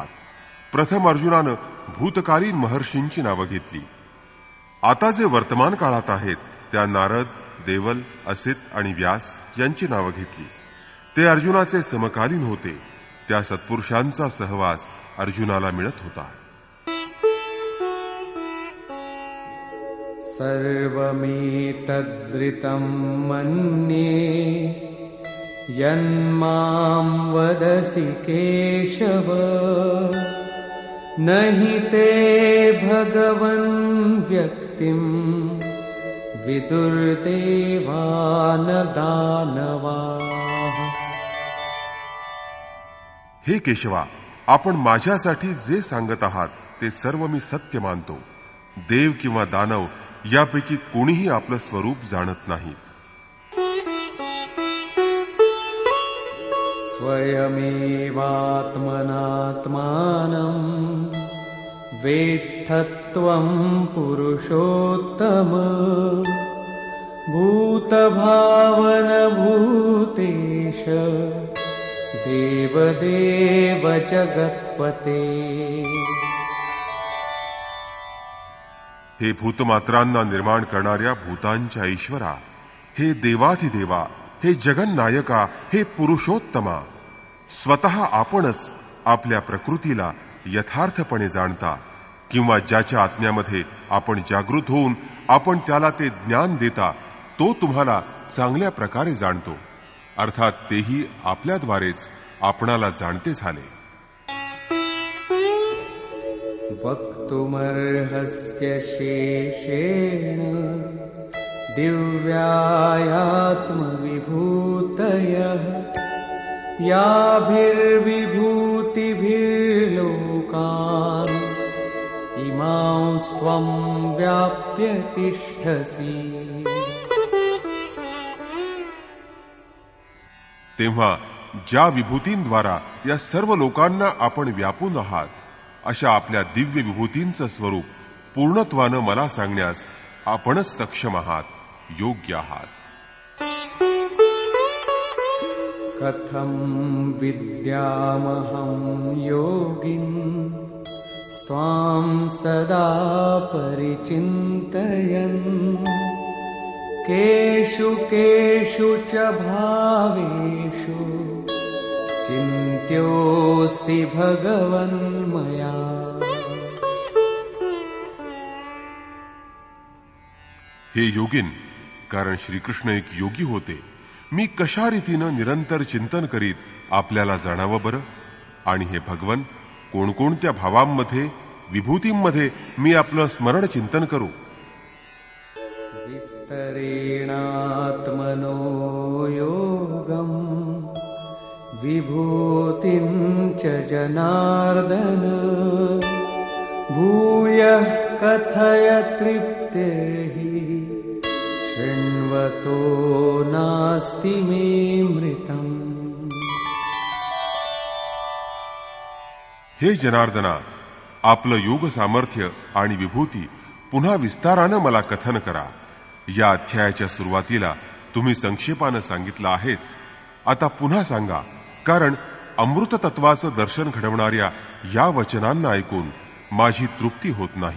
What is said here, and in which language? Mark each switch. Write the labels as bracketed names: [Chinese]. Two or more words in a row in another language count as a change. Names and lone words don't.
[Marathi] प्रथम अर्जुनानं भूतकालीन महर्षींची नावं घेतली. आता जे वर्तमान काळात आहेत त्या नारद, देवल, असित आणि व्यास यांची नावं घेतली. ते अर्जुनाचे समकालीन होते. त्या सत्पुरुषांचा सहवास अर्जुनाला मिळत होता. [Sanskrit] सर्वमेतद्रितं मन्ये यन्मां वदसि केशव नहि ते भगवन् व्यक्तिं विदुर्देवान दानवाः. [Marathi] हे केशवा, आपण माझ्यासाठी जे सांगत आहात ते सर्व मी सत्य मानतो. देव किंवा दानव यापैकी कोणीही आपलं स्वरूप जाणत नाहीत. [Sanskrit] स्वयमेवात्मनात्मानं वेत्थत्वं पुरुषोत्तम भूतभावनभूतेश देवदेव जगत्पते। [Marathi] हे भूतमात्रांना निर्माण करणाऱ्या भूतांच्या ईश्वरा, हे देवाधिदेवा, हे जगन्नायका, हे पुरुषोत्तमा, स्वतः आपणच आपल्या प्रकृतीला यथार्थपणे जाणता किंवा ज्याच्या आज्ञामध्ये आपण जागृत होऊन आपण त्याला ते ज्ञान देता तो तुम्हाला चांगल्या प्रकारे जाणतो, अर्थात तेही आपल्याद्वारेच आपणाला जाणते झाले। [Sanskrit] वक्तुमर्हस्य शेषेण दिव्यायात्मविभूतयः याभिर्विभूतिभिर्लोकान् इमांस्त्वं व्याप्य तिष्ठसि। [Marathi] तेव्हा ज्या विभूतींद्वारा या सर्व लोकांना आपण व्यापून आहात अशा आपल्या दिव्य विभूतींचं स्वरूप पूर्णत्वानं मला सांगण्यास आपणच सक्षम आहात, योग्य आहात। [Sanskrit] कथं विद्यामहं योगिन् त्वां सदा परिचिन्तयन् केषु केषु च भावेषु चिन्त्योऽसि भगवन्मया। [Marathi] हे योगिन, कारण श्रीकृष्ण एक योगी होते, मी कशा रीतीनं निरंतर चिंतन करीत आपल्याला जाणावं बरं? आणि हे भगवन, कोणकोणत्या भावांमध्ये, विभूतींमध्ये मी आपलं स्मरण चिंतन करू? [Sanskrit] विस्तरेणात्मनो योगं विभूतिं च जनार्दन भूयः कथय तृप्तिर्हि शृण्वतो नास्ति मे मृतम्। [Marathi] हे जनार्दना, आपलं योग सामर्थ्य आणि विभूती पुन्हा विस्तारानं मला कथन करा। या अध्यायाच्या सुरुवातीला तुम्ही संक्षेपानं सांगितलं आहेच, आता पुन्हा सांगा, कारण अमृत तत्वाचं दर्शन घडवणाऱ्या या वचनांना ऐकून माझी तृप्ती होत नाही।